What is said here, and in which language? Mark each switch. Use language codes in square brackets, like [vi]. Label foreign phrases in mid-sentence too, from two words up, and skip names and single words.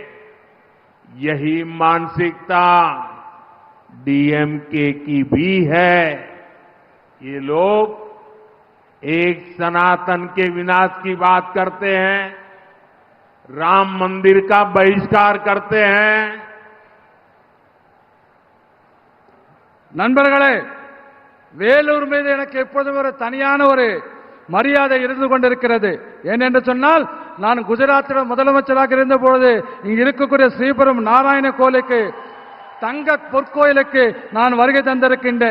[hi] यही मानसिकता डीएमके की भी है। ये लोग एक सनातन के विनाश की बात करते हैं, राम मंदिर का बहिष्कार करते हैं। [ta] நண்பர்களே, வேலூர் மீது எனக்கு எப்போதும் ஒரு தனியான ஒரு மரியாதை இருந்து கொண்டிருக்கிறது. ஏனென்று சொன்னால், நான் குஜராத்தில் முதலமைச்சராக இருந்தபொழுது இங்கு இருக்கக்கூடிய ஸ்ரீபுரம் நாராயண கோயிலுக்கு தங்க பொற்கோயிலுக்கு நான் வருகை தந்திருக்கின்றேன்.